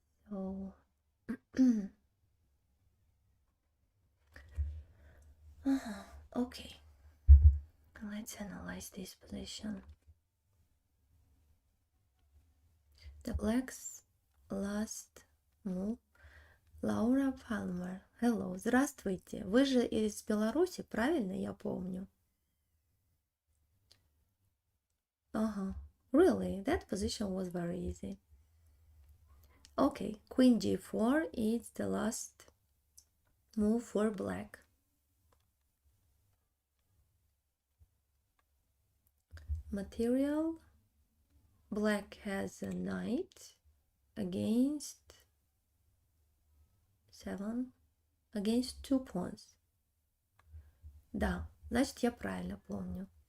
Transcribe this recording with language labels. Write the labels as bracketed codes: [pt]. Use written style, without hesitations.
[en] So okay, let's analyze this position. The black's last move. Лаура Палмер. Hello, здравствуйте. [ru] Вы же из Беларуси, правильно я помню? Ага. [en] Really, that position was very easy. Okay, queen g4 is the last move for black. Material. Black has a knight against 7, against 2 pawns. [ru] Да, значит я правильно помню.